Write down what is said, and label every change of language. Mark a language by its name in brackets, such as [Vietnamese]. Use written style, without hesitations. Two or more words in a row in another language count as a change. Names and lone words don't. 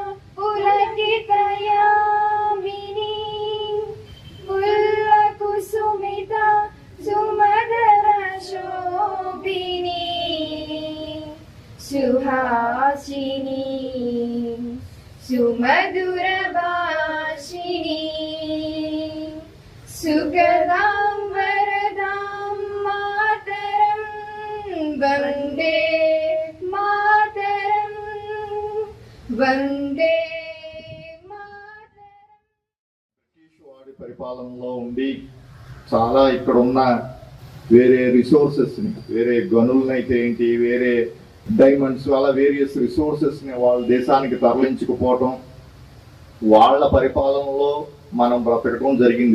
[Sanskrit] पुलकितयामिनी पुल्लकुसुमिता सुमधुरशोभिनी सुहासिनी सुमधुरभाषिणी सुखदां वरदां मातरं वन्दे मातरं वन्दे मातरं। [Telugu] వాడి పరిపాలనలో ఉండి చాలా ఇక్కడున్న వేరే రిసోర్సెస్ని, వేరే గనులనైతే ఏంటి, వేరే డైమండ్స్, అలా [English] various resources [Telugu] వాళ్ళ దేశానికి తరలించుకుపోవటం, వాళ్ళ పరిపాలనలో మనం బ్రతకటం జరిగింది.